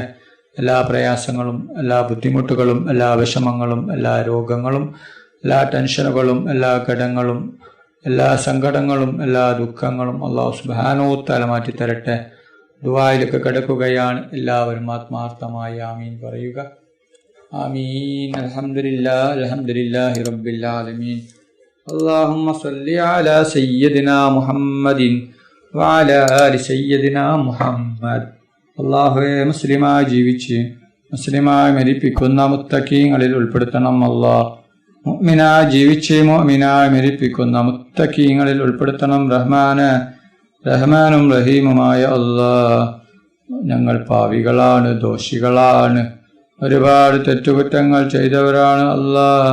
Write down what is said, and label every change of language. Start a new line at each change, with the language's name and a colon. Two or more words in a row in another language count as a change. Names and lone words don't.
Malayalam: എല്ലാ പ്രയാസങ്ങളും എല്ലാ ബുദ്ധിമുട്ടുകളും എല്ലാ വിഷമങ്ങളും എല്ലാ രോഗങ്ങളും എല്ലാ ടെൻഷനുകളും എല്ലാ ഘടങ്ങളും എല്ലാ സങ്കടങ്ങളും എല്ലാ ദുഃഖങ്ങളും
Arabic: الله سبحانه وتعالى
Malayalam: മാറ്റി തരട്ടെ. ദുആയിലേക്ക് കടക്കുകയാണ്. എല്ലാവരും ആത്മാർത്ഥമായി ആമീൻ പറയുക. ആമീൻ.
Arabic: الحمد لله الحمد لله رب العالمين. اللهم صل على سيدنا محمد وعلى آل سيدنا محمد.
Malayalam: അല്ലാഹുവേ, മുസ്ലിമായി ജീവിച്ച് മുസ്ലിമായി മരിപ്പിക്കുന്ന മുത്തഖീങ്ങളിൽ ഉൾപ്പെടുത്തണം അല്ലാഹ്. മുഅ്മിനായി ജീവിച്ച് മുഅ്മിനായി മരിപ്പിക്കുന്ന മുത്തഖീങ്ങളിൽ ഉൾപ്പെടുത്തണം റഹ്മാനെ. റഹ്മാനും റഹീമുമായ അല്ലാഹ്, ഞങ്ങൾ പാവികളാണ്, ദോഷികളാണ്, ഒരുപാട് തെറ്റുകുറ്റങ്ങൾ ചെയ്തവരാണ് അല്ലാഹ്.